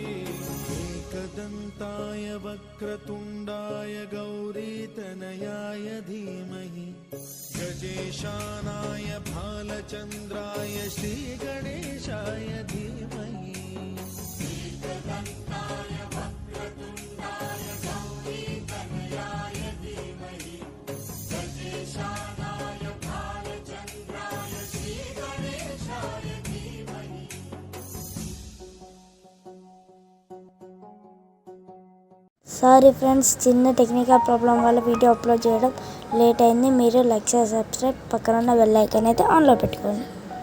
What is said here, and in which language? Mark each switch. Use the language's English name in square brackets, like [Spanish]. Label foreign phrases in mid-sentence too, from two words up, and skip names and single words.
[Sanskrit] एकदन्ताय वक्रतुण्डाय गौरीतनयाय धीमहि गजेशानाय भालचन्द्राय श्रीगणेशाय धीमहि एकदन्ताय वक्रतुण्डाय गौरीतनयाय धीमहि गजेशानाय भालचन्द्राय श्रीगणेशाय धीमहि [English] sorry friends, [Telugu] చిన్న [English] technical problem [Telugu] వల్ల [English] video upload [Telugu] చేయడం లేట్ అయింది. మీరు [English] like, subscribe, [Telugu] పక్కన ఉన్న [English] bell icon [Telugu] అయితే ఆన్లో పెట్టుకోండి.